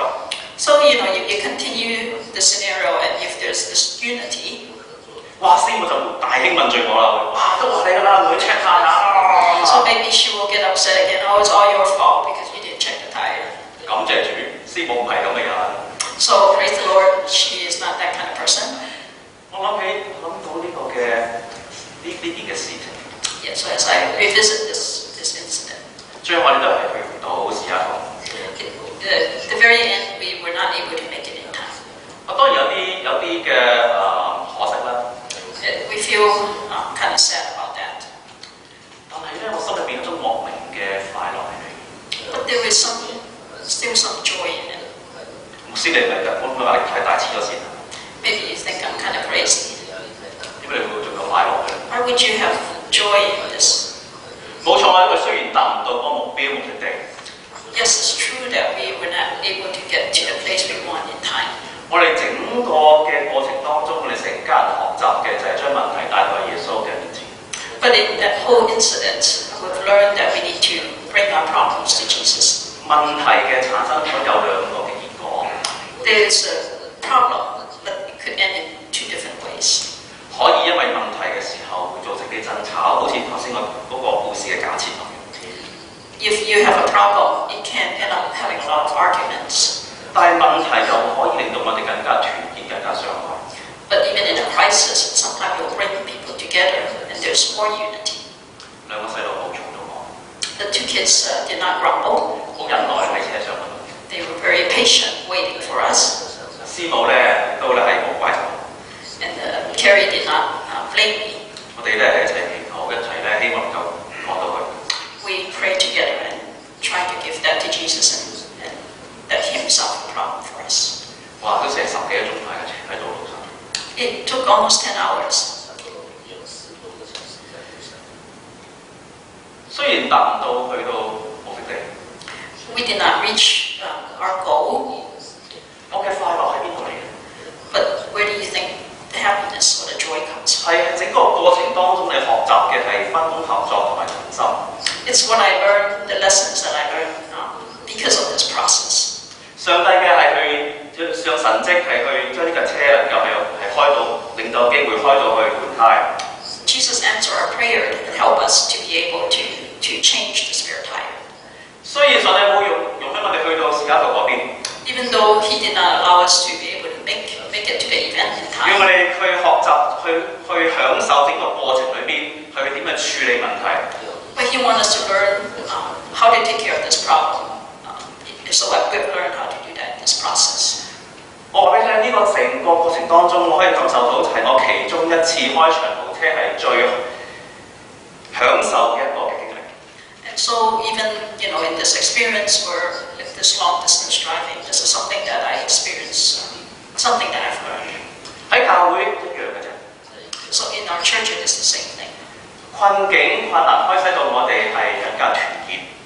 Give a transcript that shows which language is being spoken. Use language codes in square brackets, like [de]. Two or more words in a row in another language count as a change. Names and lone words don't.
[en] So, you continue the scenario, and if there's this unity, 哇！ [yue] 師傅就大興問罪我啦，哇！都話你㗎啦，唔去 check 下啊。 [en] so maybe she will get upset again, oh, it's all your fault because you didn't check the tire. [yue] 感謝主，師傅唔係咁嘅人。 [en] So praise the Lord, she is not that kind of person. [yue] 我諗到呢個嘅呢件嘅事情， [en] Yeah, so as I revisit this incident, [yue] 最後我哋都係去唔到西雅圖。 [en] the very end, we were not able to make it in time. [yue] 我當然有啲嘅可惜啦， [en] We feel kind of sad about that. [yue] 但係咧我心裏邊有種莫名嘅快樂喺度。 [en] But there is still some joy in it. [yue] 牧師你咪會唔會壓力太大黐咗線啊？ [en] Maybe you think I'm kind of crazy. [yue] 點解你會仲有快樂嘅？ [en] Why would you have joy in this? [yue] 冇錯啊，因為雖然達唔到個目的地， [en] Yes, it's true that we were not able to get to the place we want in time. [yue] 我哋整個嘅過程當中，我哋成家人學習嘅就係將問題帶到耶穌嘅面前。 [en] But in that whole incident, we've learned that we need to bring our problems to Jesus. [yue] 問題嘅產生咗有兩個嘅結果， [en] There's a problem, but it could end in two different ways. [yue] 可以因為問題嘅時候會造成啲爭吵，好似頭先嗰個故事嘅假設咁。 [en] If you have a problem, it can end up having a lot of arguments. [yue] 但係問題又可以令到我哋更加團結、更加相愛。 [en] But even in a crisis, sometimes it will bring people together, and there's more unity. [yue] 兩個細路冇嘈到我， [en] The two kids did not grumble. [yue] 好忍耐喺車上。 [en] They were very patient, waiting for us. [yue] 師母咧都咧係冇怪責我， [en] And Carrie did not blame me. [yue] 我哋咧係一齊祈禱，一齊咧希望能夠講到佢。 [en] We prayed together and tried to give that to Jesus and let Him solve the problem for us. [yue] 哇！都成10幾個鐘喺道路上。 [en] It took almost 10 hours. [yue] 雖然達唔到去到目的地， [en] We did not reach our goal, [yue] 我嘅快樂喺邊度嚟嘅？ [en] but where do you think the happiness or the joy comes from? [yue] 係整個過程當中你學習嘅係分工合作同埋同心。 [en] It's what I learned, the lessons that I learned because of this process. [yue] 上帝嘅係去上神蹟係去將呢架車能夠係開到，令到有機會開到去換胎。 [en] Jesus answered our prayer and helped us to be able to change the spare tire. [yue] 雖然上帝冇容許我哋去到士嘉圖嗰邊， [en] Even though He did not allow us to be able to make it to the event in [yue] 要我 [en] time, [yue] 哋去學習去享受整個過程裏邊去點樣處理問題。 [en] but He wants us to learn how to take care of this problem. So we've learned how to do that in this process. [yue] 我話俾你聽，呢個成個過程當中，我可以感受到係我其中一次開長途車係最享受嘅一個嘅經歷。 [en] And so even in this experience or in this long distance driving, this is something that I experience something that I've learned. [yue] 喺教會一樣嘅啫。 [en] So in our church, it is the same thing. [yue] 困境困難可以使到我哋係更加團結。